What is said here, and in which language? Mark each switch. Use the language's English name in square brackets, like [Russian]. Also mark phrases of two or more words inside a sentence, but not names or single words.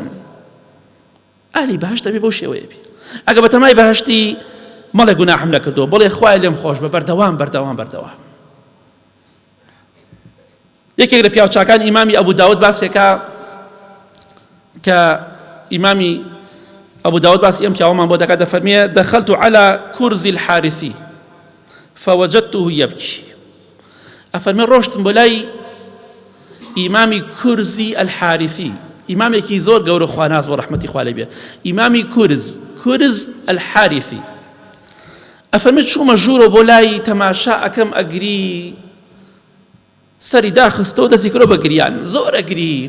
[Central Kurdish] ئەهلی بەهەشتە بێ بەو شێوەیە بێ. ئەگە بە تەمای بەهەشتی مەڵێ گوناحم نەکردووە، بڵێ خوای لێم خۆش بە، بەردەوام. یەکێک لە پیاوچاکان ئیمامی ئەبوو داود باسێکە کە ئیمامی ئەبوو داود باسی ئەم پیاوەمان بۆ دەکات، دەفەرمێ [Arabic] دەخەلت على كرز الحارثي فوجدته يبكي. [Central Kurdish] ئەفەرمێ ڕۆشتم بۆ لای ئیمامی کورزی الحارثی، ئیمامێکی زۆر گەورە خواناز بۆ ڕەحمەتی خوا لێ بێ، ئیمامی کورز الحارثی. ئەفەرمێ چوومە ژوورەوە بۆ لای تەماشا ئەکەم، ئەگری، سەری داخستەوە دەستی کردەوە بە گریان، زۆر ئەگری.